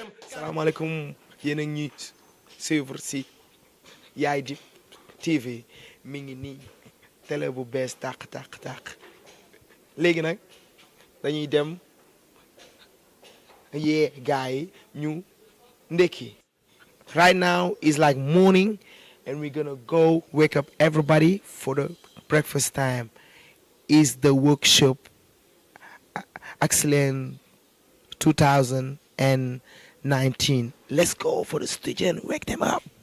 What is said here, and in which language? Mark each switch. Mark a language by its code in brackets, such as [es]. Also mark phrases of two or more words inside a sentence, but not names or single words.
[wo] salaamaaleykum yéen a ngi suivre si Yaay Dib TV mi ngi nii télé bu bees tàq léegi nag dañuy dem yee gars yi ñu ndekki. [en] Right now is like morning and we're gonna go wake up everybody for the breakfast time. Is the workshop excellent 2019. Let's go for the student, wake them up.